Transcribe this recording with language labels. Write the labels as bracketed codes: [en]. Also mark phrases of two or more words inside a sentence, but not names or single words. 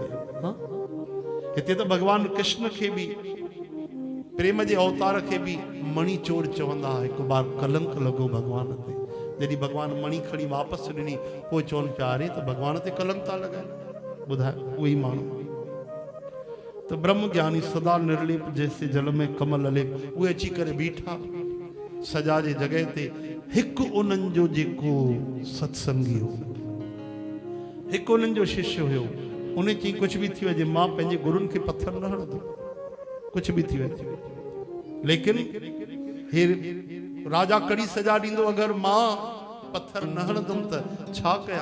[sd] हाँ, हिते त भॻवानु कृष्ण खे भी, प्रेम जे अवतार खे भी मणि चोर चवंदा। हिकु बार कलंक लॻो भॻवान ते, जॾहिं भॻवानु मणि खणी वापसि ॾिनी, पोइ चवनि पिया अरे त भॻवान ते कलंक था लॻाइनि। ॿुधाए उहे ई माण्हू। त ब्रह्म ज्ञानी सदा निर्लेप [hi] जैसे जल में कमल लेप, [sd] उहे अची करे बीठा सजा जे जॻह ते। हिकु उन्हनि जो जेको सत्संगी हो, हिकु उन्हनि जो शिष्य हुयो, उन चई कुछ भी थी वञे, मां पंहिंजे गुरुनि खे पत्थर न हणंदो, कुछ भी थी वञे। लेकिन हे राजा कड़ी सजा ॾींदो, अगर मां पत्थर न हणंदुमि त छा कयां?